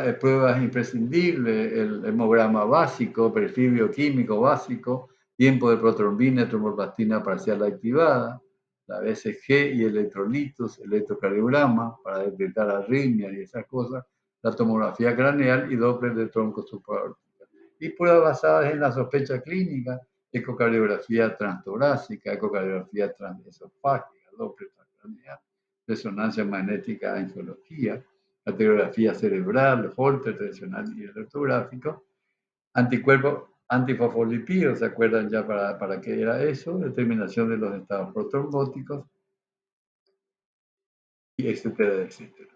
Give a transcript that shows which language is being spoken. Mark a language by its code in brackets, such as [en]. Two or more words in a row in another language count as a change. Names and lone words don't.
[es] Pruebas imprescindibles, el hemograma básico, perfil bioquímico básico, tiempo de protrombina, tromboplastina parcial activada, la BCG y electrolitos, electrocardiograma para detectar arritmias y esas cosas, la tomografía craneal y Doppler de tronco supraórtica. Y pruebas basadas en la sospecha clínica, ecocardiografía transtorácica, ecocardiografía transesofágica, Doppler transcraneal, resonancia magnética, angiología, radiografía cerebral, Holter tensional y electrográfico, anticuerpos antifosfolipídeos, ¿se acuerdan ya para qué era eso? Determinación de los estados protrombóticos, y etcétera, etcétera.